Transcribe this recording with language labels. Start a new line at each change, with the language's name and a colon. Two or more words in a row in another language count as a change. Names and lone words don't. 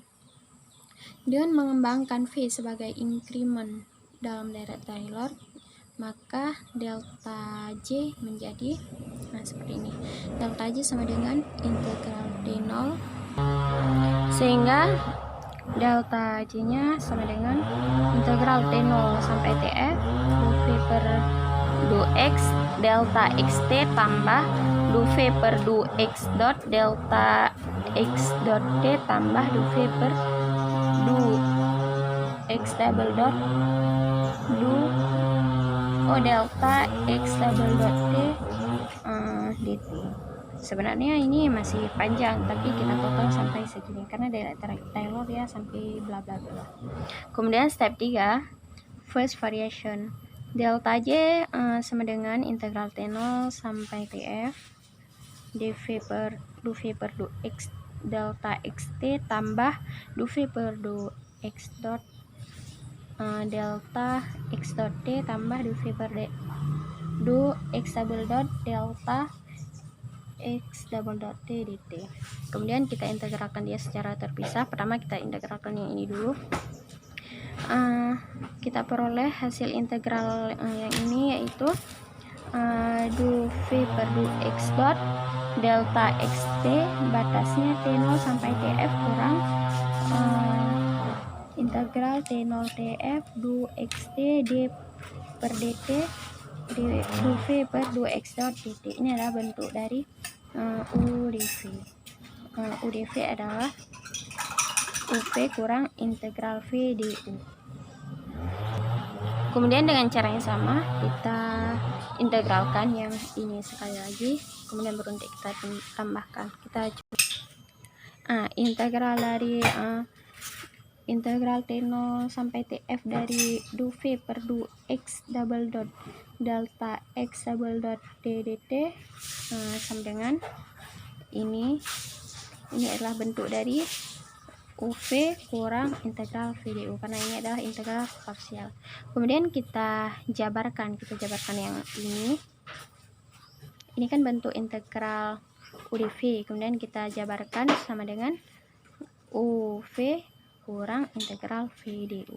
Indonesian: Dengan mengembangkan v sebagai increment dalam deret Taylor, maka delta j menjadi seperti ini. Delta j sama dengan integral d0, sehingga delta J nya sama dengan integral T0 sampai TF du V per du X delta XT tambah du V per du X dot delta X dot T tambah du V per du X
English: double dot
Indonesian: du delta X
English: double dot
Indonesian: T dt. Sebenarnya ini masih panjang, tapi kita potong sampai segini karena dari Taylor ya sampai bla bla bla. Kemudian step 3,
English: first variation.
Indonesian: Delta J sama dengan integral T0 sampai TF dv per du V per du X delta XT tambah du V per du X dot delta X dot T tambah du V per du X
English: double dot
Indonesian: delta X
English: double dot
Indonesian: T dt. Kemudian kita integralkan dia secara terpisah. Pertama kita integralkan yang ini dulu. Kita peroleh hasil integral yang ini yaitu du V per du X dot delta XT batasnya T0 sampai TF kurang integral T0 TF du XT d per dt du V per du X dot dt. Ini adalah bentuk dari UdV. UdV adalah UV kurang integral V du. Kemudian dengan cara yang sama kita integralkan yang ini sekali lagi, kemudian baru nanti kita tambahkan. Kita integral dari integral T0 sampai TF dari du V per du X
English: double dot
Indonesian: delta X double dot T dt sama dengan ini adalah bentuk dari UV kurang integral V du karena ini adalah integral parsial. Kemudian kita jabarkan yang ini kan bentuk integral UdV, kemudian kita jabarkan sama dengan UV kurang integral V du.